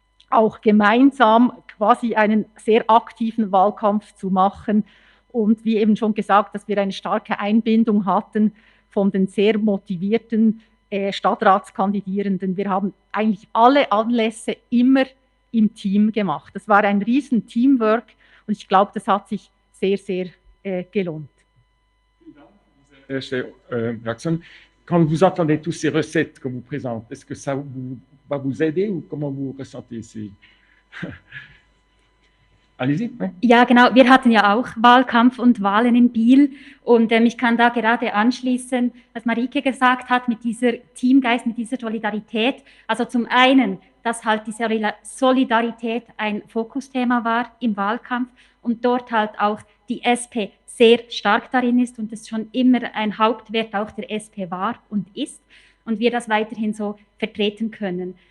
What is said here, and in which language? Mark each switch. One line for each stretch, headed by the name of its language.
German: auch gemeinsam quasi einen sehr aktiven Wahlkampf zu machen und wie eben schon gesagt, dass wir eine starke Einbindung hatten von den sehr motivierten Stadtratskandidierenden. Wir haben eigentlich alle Anlässe immer im Team gemacht. Das war ein riesen Teamwork und ich glaube, das hat sich sehr, sehr gelohnt. Vielen Dank für diese erste Reaktion.
French: Quand vous entendez tous ces recettes qu'on vous présente, est-ce que ça va vous aider ou comment vous ressentez ces... Allez-y.
German: Ja, genau. Wir hatten ja auch Wahlkampf und Wahlen in Biel und ich kann da gerade anschließen, was Marieke gesagt hat, mit dieser Teamgeist, mit dieser Solidarität. Also zum einen, dass halt die Solidarität ein Fokusthema war im Wahlkampf und dort halt auch die SP sehr stark darin ist und es schon immer ein Hauptwert auch der SP war und ist und wir das weiterhin so vertreten können.